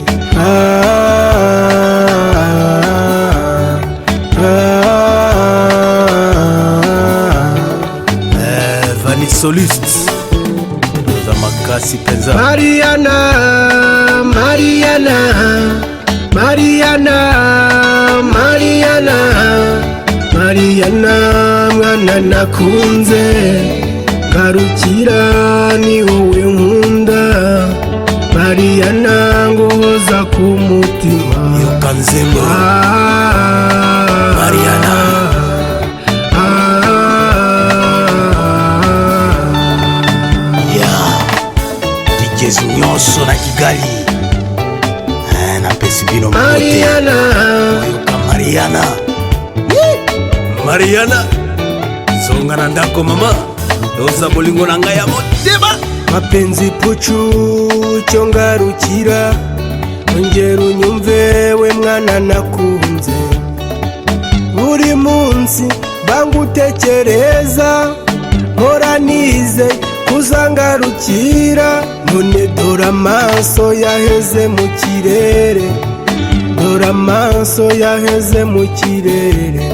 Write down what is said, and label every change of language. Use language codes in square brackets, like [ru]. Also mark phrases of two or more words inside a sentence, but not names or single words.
[ln] Vanny Soliste za makasi penza. [rw] Mariana, Mariana, Mariana, Mariana, Mariana, mwana nakunze, garukira ni wowe nkunda, Mariana ngohoza ku mutima. [ln] Yo Kanzembo Mariana. Jezi nyonso na Kigali na pesi bino Mariana, Oyoka Mariana. Mariana songa na ndako mama oza bolingo na ngai ya motema. [rw] mapenzi puchu cyongarukira, ongera unyumve we mwana nakunze, buri munsi bangutekereza, mpora nize kuzangarukira, none dore amaso yaheze mu kirere, dore amaso yaheze mu kirere.